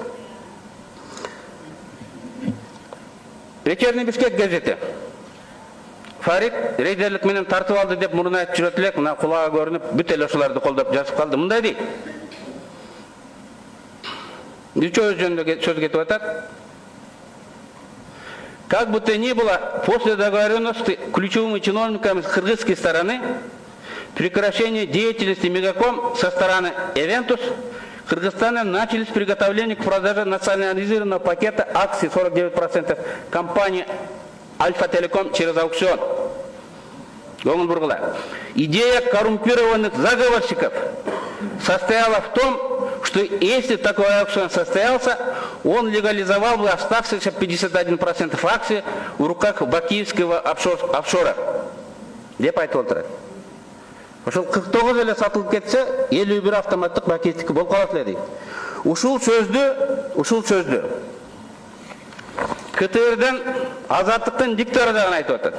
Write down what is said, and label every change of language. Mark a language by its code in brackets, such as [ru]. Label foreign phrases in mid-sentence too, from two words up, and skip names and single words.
[ky] Вечерний Бишкек газети Фарид рейдерлик менен тартып алды деп мурун айтып жүрөт элек, мына кулага көрүнүп, бүт эле ошолорду колдоп жазып калды. Мындай дейт. Үчөө жөнүндө сөз кетип атат. [ru] Как бы то ни было, после договоренности ключевыми чиновниками кыргызской стороны прекращение деятельности Мегаком со стороны Эвентус, в Кыргызстане начались приготовления к продаже национализированного пакета акций 49% компании Альфа Телеком через аукцион. Идея коррумпированных заговорщиков состояла в том, что если такой аукцион состоялся, он легализовал бы оставшиеся 51% акций в руках бакиевского офшора. [ky] Деп айтып отурат. Ошол 49 эле сатылып кетсе, 51 автоматтык бакиевтики болуп калат эле дейт. Ушул сөздү КТРден Азаттыктын диктори дагы айтып атат.